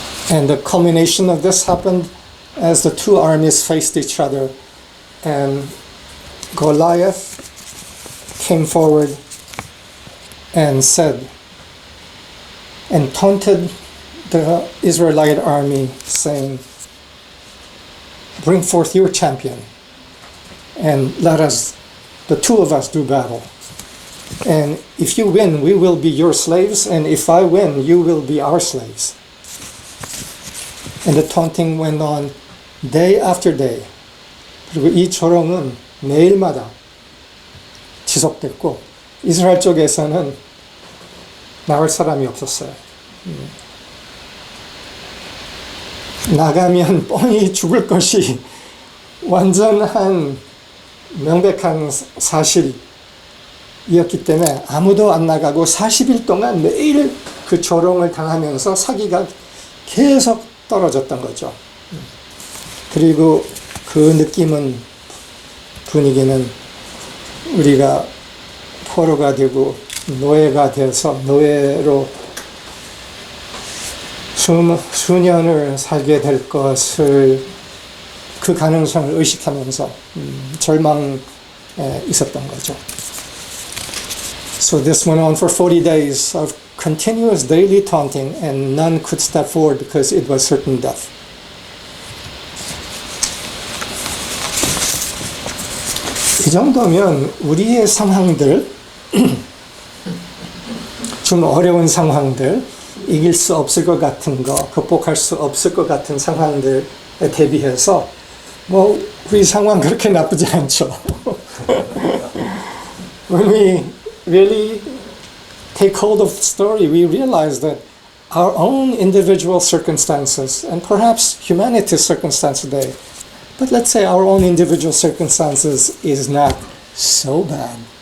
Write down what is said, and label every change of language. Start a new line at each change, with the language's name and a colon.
English: And the culmination of this happened as the two armies faced each other, and Goliath came forward and said, and taunted the Israelite army, saying, "Bring forth your champion, and let us, the two of us, do battle. And if you win, we will be your slaves, and if I win, you will be our slaves." And the taunting went on day after day.
Korean: 그리고 이 조롱은 매일마다 지속됐고 이스라엘 쪽에서는 나갈 사람이 없었어요. 나가면 뻔히 죽을 것이 완전한 명백한 사실이었기 때문에 아무도 안 나가고 40일 동안 매일 그 조롱을 당하면서 사기가 계속 떨어졌던 거죠. 그리고 그 느낌은, 분위기는 우리가 포로가 되고 노예가 돼서 노예로 수년을 살게 될 것을, 그 가능성을 의식하면서 절망에 있었던 거죠.
English: So this went on for 40 days of continuous daily taunting, and none could step forward because it was certain death.
Korean: 이 정도면 우리의 상황들, 좀 어려운 상황들, 이길 수 없을 것 같은 거, 극복할 수 없을 것 같은 상황들에 대비해서 뭐 우리 상황 그렇게 나쁘지 않죠.
English: When we really take hold of the story, we realize that our own individual circumstances, and perhaps humanity's circumstance today, but let's say our own individual circumstances is not so bad.